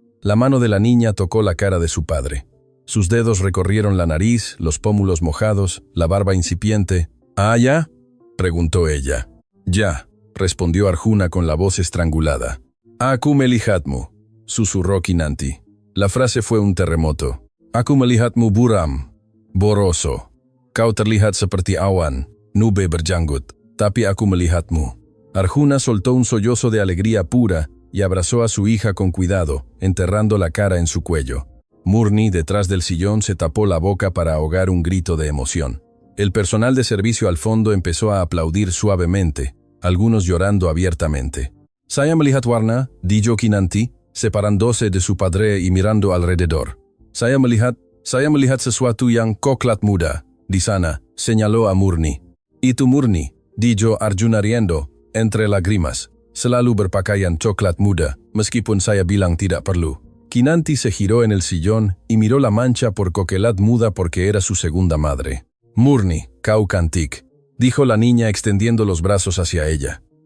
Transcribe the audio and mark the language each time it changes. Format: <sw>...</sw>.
<es>La mano de la niña tocó la cara de su padre. Sus dedos recorrieron la nariz, los pómulos mojados, la barba incipiente. «¿Ah, ya?», preguntó ella. «Ya», respondió Arjuna con la voz estrangulada.</es> <id>«Aku melihatmu»,</id> <es>susurró Kinanti. La frase fue un terremoto.</es> <id>«Aku melihatmu buram,</id> <es>borroso.</es> <id>Kau terlihat seperti awan, nube berjanggut, tapi aku melihatmu».</id> <es>Arjuna soltó un sollozo de alegría pura y abrazó a su hija con cuidado, enterrando la cara en su cuello. Murni, detrás del sillón, se tapó la boca para ahogar un grito de emoción. El personal de servicio al fondo empezó a aplaudir suavemente, algunos llorando abiertamente.</es> <id>«Saya melihat warna»,</id> <es>dijo Kinanti, separándose de su padre y mirando alrededor.</es> <id>Saya melihat sesuatu yang koklat muda, di sana»,</id> <es>señaló a Murni.</es> <id>«Itu Murni»,</id> <es>dijo Arjuna riendo, entre lágrimas.</es> <id>«Selalu berpakaian coklat muda, meskipun saya bilang tidak perlu».</id> <es>Kinanti se giró en el sillón y miró la mancha por coquelat muda porque era su segunda madre.</es> <id>«Murni, kau cantik»,</id> <es>dijo la niña extendiendo los brazos hacia ella.</es>